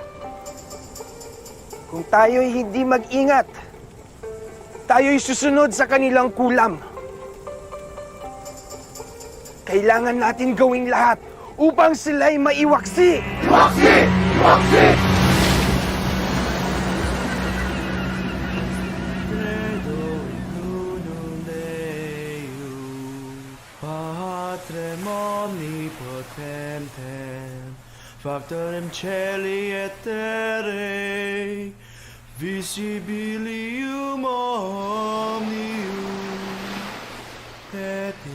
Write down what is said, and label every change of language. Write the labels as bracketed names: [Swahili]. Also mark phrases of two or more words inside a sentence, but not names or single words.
[Filipino] Kung tayo'y hindi mag-ingat, tayo'y susunod sa kanilang kulam. Kailangan natin gawing lahat upang sila'y maiwaksi. Iwaksi! Iwaksi! [Latin] Patrem omnipotentem, factorem celi et terrae, visibilium omnium, et